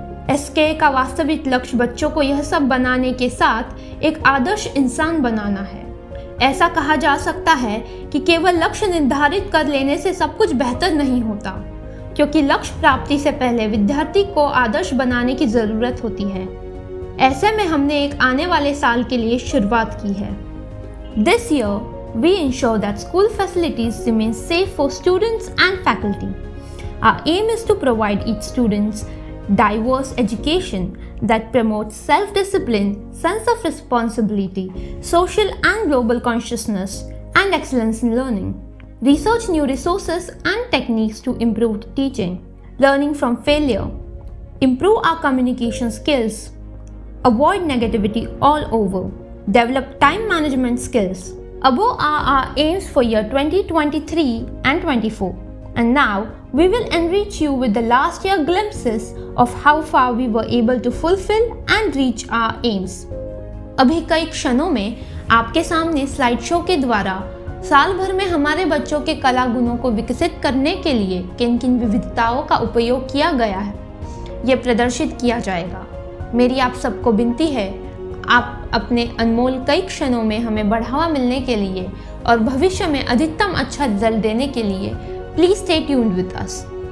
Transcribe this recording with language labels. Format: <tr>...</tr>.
<hi>SK का वास्तविक लक्ष्य बच्चों को यह सब बनाने के साथ एक आदर्श इंसान बनाना है। ऐसा कहा जा सकता है कि केवल लक्ष्य निर्धारित कर लेने से सब कुछ बेहतर नहीं होता, क्योंकि लक्ष्य प्राप्ति से पहले विद्यार्थी को आदर्श बनाने की ज़रूरत होती है। ऐसे में हमने एक आने वाले साल के लिए शुरुआत की है।</hi> <en>This year we ensure that school facilities remain safe for students and faculty. Our aim is to provide each students diverse education that promotes self-discipline, sense of responsibility, social and global consciousness, and excellence in learning. Research new resources and techniques to improve teaching, learning from failure, improve our communication skills, avoid negativity all over, develop time management skills. Above are our aims for year 2023 and 24. And now, we will enrich you with the last year glimpses of how far we were able to fulfill and reach our aims.</en> <hi>अभी कई क्षणों में आपके सामने slide show के द्वारा साल भर में हमारे बच्चों के कला गुणों को विकसित करने के लिए किन किन विविधताओं का उपयोग किया गया है, ये प्रदर्शित किया जाएगा। मेरी आप सबको विनती है, आप अपने अनमोल कई क्षणों में हमें बढ़ावा मिलने के लिए और भविष्य में अधिकतम अच्छा रिजल्ट देने के लिए</hi> <en>Please stay tuned with us.</en>